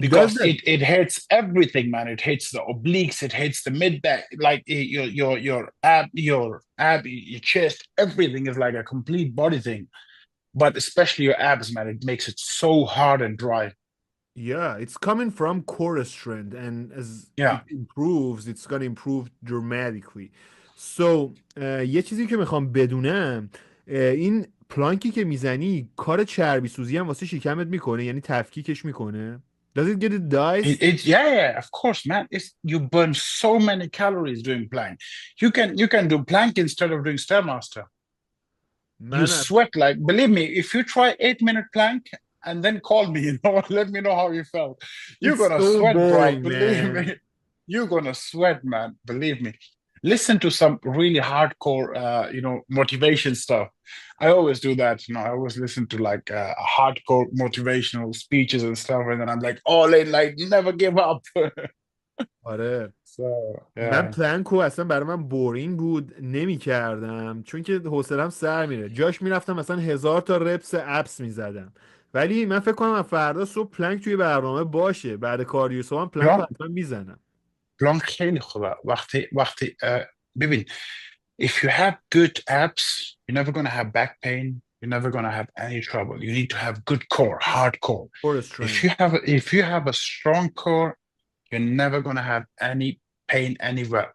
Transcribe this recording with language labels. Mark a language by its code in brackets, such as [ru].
[en] because it hits everything, man. It hits the obliques, it hits the mid back, like your ab, your chest, everything is like a complete body thing. But especially your abs, man, it makes it so hard and dry. Yeah, it's coming from core strength, and as it improves, it's gonna improve dramatically. [fa] So یه چیزی که میخوام بدونم، این پلانکی که میزنی کار چربی سوزی هم واسه شکمت میکنه؟ یعنی تفکیکش میکنه؟ [en] Does it get it diced? Yeah, of course, man. You burn so many calories doing plank. You can do plank instead of doing Stairmaster. You sweat believe me, if you try 8-minute plank and then call me, let me know how you felt. You're gonna sweat, boring, bro. Believe me. You're gonna sweat, man. Believe me. Listen to some really hardcore, motivation stuff. I always do that. I always listen to hardcore motivational speeches and stuff, and then I'm like, never give up. [fa] آره. من پلانکو اصلا برای من بورینگ بود، نمی کردم چون که حوصلم سر میره. جاش میرفتم مثلا 1000 تا رپس اپس میزدم ولی من فکر کنم از فردا صبح پلنک توی برنامه باشه، بعد کاردیو صبح هم پلنک رو حتما میزنم. پلان خیلی خوبه. [en] وقتی ببین if you have good abs you're never gonna have back pain, you're never gonna have any trouble. You need to have good core, hard core. For If strength. you have a strong core, you're never gonna have any pain anywhere.